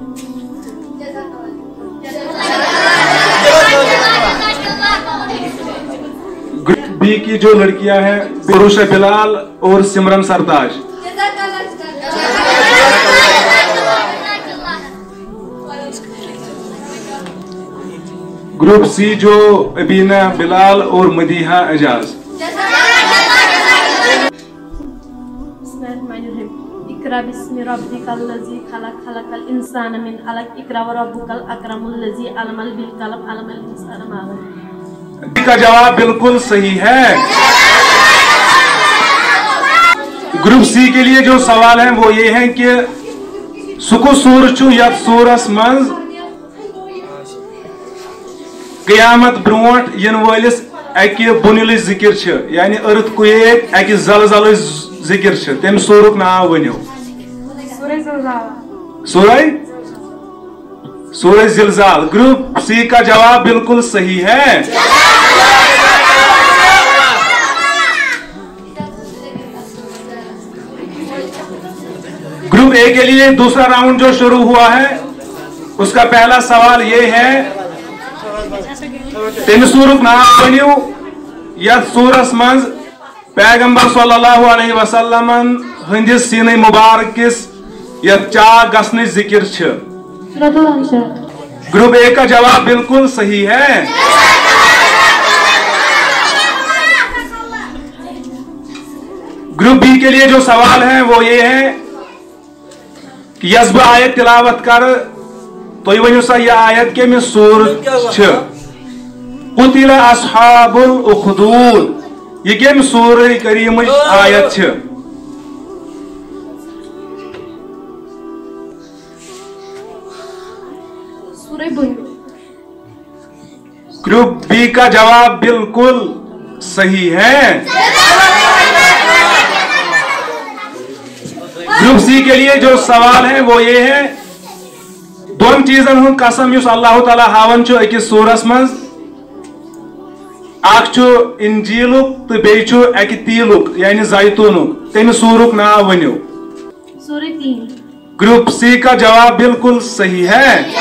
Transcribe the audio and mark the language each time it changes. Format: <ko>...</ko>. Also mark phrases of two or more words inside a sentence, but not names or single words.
<hi>ग्रुप बी की जो लड़कियां हैं पुरुष बिलाल और सिमरन सरताज। ग्रुप सी जो अबीना बिलाल और मदीहा एजाज।</hi> <ar>اقرأ باسم ربك الذي خلق خلق الإنسان من علق اقرأ وربك الأكرم الذي علم بالقلم علم الإنسان ما علم.</ar> <hi>का जवाब बिल्कुल सही है। ग्रुप सी के लिए जो सवाल है वो ये है कि</hi> <ks>सुकु सूर छु यत सूरस मंज क़यामत ब्रोट यन वालिस अकि बुनिल जिक्र छ, यानी अर्थक्वेक अकि ज़लज़ल जिक्र छ, तम सूरुक नाम वनियो।</ks> <hi>सूरह ज़िलज़ाल। ग्रुप सी का जवाब बिल्कुल सही है। ग्रुप ए के लिए दूसरा राउंड जो शुरू हुआ है, उसका पहला सवाल ये है,</hi> <ks>तम सूरुक नाम वनियो यत सूरस मंज पैगंबर</ks> <ar>صلى الله عليه وسلم</ar> <ks>हंदिस सीने मुबारकिस यत चा गस्न जिक्र छ।</ks> <hi>ग्रुप ए का जवाब बिल्कुल सही है। ग्रुप बी के लिए जो सवाल है वो ये है कि</hi> <ks>यस्ब आयत तिलावत कर, तो वनु सा यह आयत के में सूर छ।</ks> <ar>قتل أصحاب الأخدود,</ar> <ks>ये केम सूरह करीम आयत छ।</ks> <hi>ग्रुप बी का जवाब बिल्कुल सही है। ग्रुप सी के लिए जो सवाल है वो ये है,</hi> <ks>दोन चीजन हुन कसम युस अल्लाह ताला हावन छु अकिस सूरस मंज, अख छु इंजीलुक तो बेय छु अकि तीलुक यानी जैतूनुक, तम सूरुक नाम वनियो।</ks> <hi>सूरह 3। ग्रुप सी का जवाब बिल्कुल सही है।</hi>